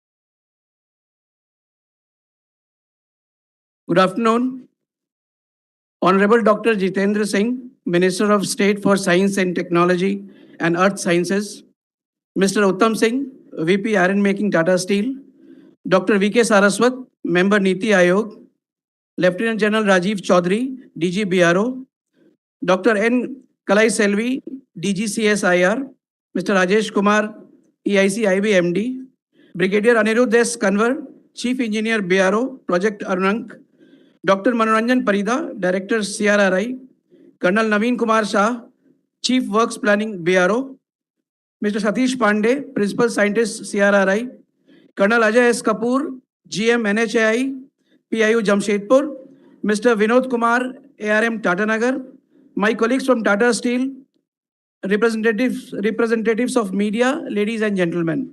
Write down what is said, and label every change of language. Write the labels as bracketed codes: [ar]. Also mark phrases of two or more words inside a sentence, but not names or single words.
[en] Good afternoon. Honorable Dr. Jitendra Singh, Minister of State for Science and Technology and Earth Sciences, Mr. Uttam Singh, VP Iron Making Tata Steel, Dr. VK Saraswat, Member Niti Aayog, Lieutenant General Rajiv Chaudhary, DG BRO, Dr. N. Kalai Selvi, DG CSIR, Mr. Rajesh Kumar, EIC IB MD, Brigadier Anirudh S. Kanwar, Chief Engineer BRO, Project Arunank, Dr. Manoranjan Parida, Director CRRI, Colonel Naveen Kumar Shah, Chief Works Planning BRO, Mr. Satish Pandey, Principal Scientist CRRI, Colonel Ajay S. Kapoor, GM NHAI, PIU Jamshedpur, Mr. Vinod Kumar, ARM Tata Nagar, my colleagues from Tata Steel, representatives of media, ladies and gentlemen.